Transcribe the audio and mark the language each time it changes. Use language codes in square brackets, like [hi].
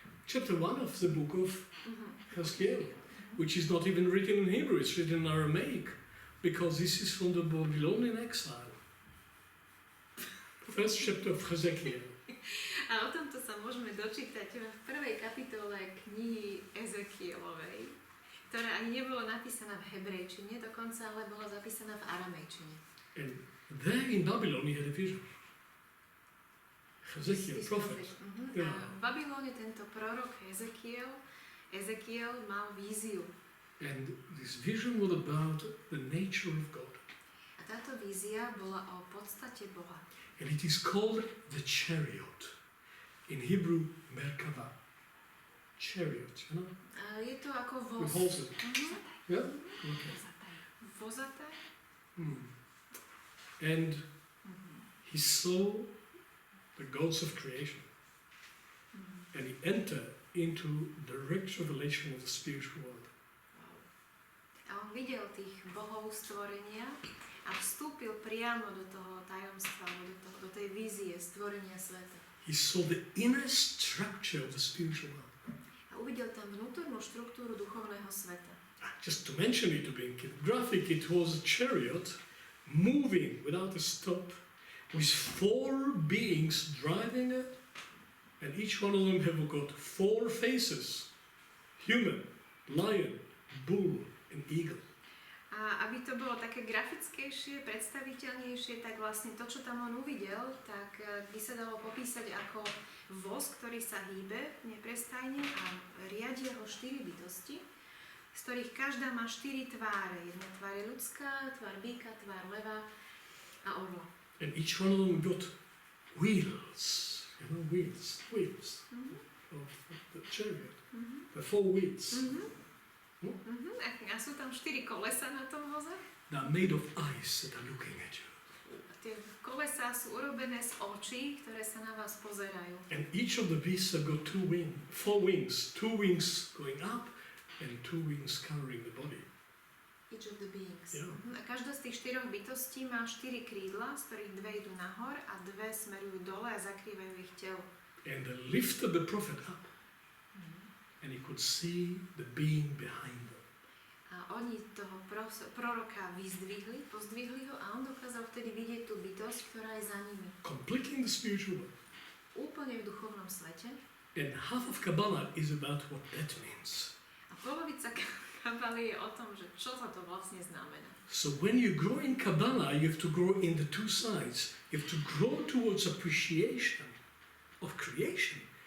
[en] Chapter 1 of the book of Hezekiel, which is not even written in Hebrew, it's written in Aramaic, because this is from the Babylonian exile. First chapter of Hezekiel. [sk] A o tomto sa môžeme dočítať v prvej kapitole knihy Ezekielovej, ktorá ani nebola napísaná v hebrejčine, dokonca ale bola zapísaná v aramejčine. [en] And there in Babylon he had a vision. Hezekiel, prophet. [sk] A v Babylone tento prorok Ezekiel mal víziu. [en] And this vision was about the nature of God. [sk] A táto vízia bola o podstate Boha. [en] And it is called the chariot. In Hebrew, Merkava. Chariot, you know? [sk] A je to ako [en] With [sk] voz. [en] horses. Mhm. Yeah? Okay. [sk] Vozaté. [en] And he saw the gods of creation. And he entered into direct revelation of the spiritual world. [sk] A on videl tých bohov stvorenia a vstúpil priamo do toho tajomstva, do tej vízie stvorenia sveta. [en] He saw the inner structure of the spiritual world. [sk] A uvidel tam vnútornú štruktúru duchovného sveta. [en] Just to mention it, to be graphic, it was a chariot moving without a stop with 4 beings driving it, and each one of them have got 4 faces: human, lion, bull, and eagle. [sk] A aby to bolo také grafickejšie, predstaviteľnejšie, tak vlastne to, čo tam on uvidel, tak by sa dalo popísať ako voz, ktorý sa hýbe neprestajne a riadia ho 4 bytosti, z ktorých každá má 4 tváre. Jedna tvár je ľudská, tvár býka, tvár leva a orla. [en] And each one of them got wheels, you know, wheels of the chariot. The 4 wheels. [sk] A sú tam 4 kolesa na tom voze. [en] They are made of eyes that are looking at you. [sk] A tie kolesá sú urobené z očí, ktoré sa na vás pozerajú. [en] And each of the beasts have got 4 wings. 2 wings going up and 2 wings covering the body. Each of the beings. Yeah. [sk] A každá z tých 4 bytostí má 4 krídla, z ktorých 2 idú nahor a 2 smerujú dole a zakrývajú ich telo. [en] And they lifted the prophet up. And he could see the being behind them. [sk] A oni toho proroka pozdvihli ho a on dokázal vtedy vidieť tú bytosť, ktorá je za nimi. [en] Completely in the spiritual world. [sk] Úplne v duchovnom svete. [en] And half of Kabbalah is about what that means. [sk] A polovica kabaly je o tom, že čo sa to vlastne znamená. [en] So when you grow in Kabbalah, you have to grow in the 2 sides. You have to grow towards appreciation of creation.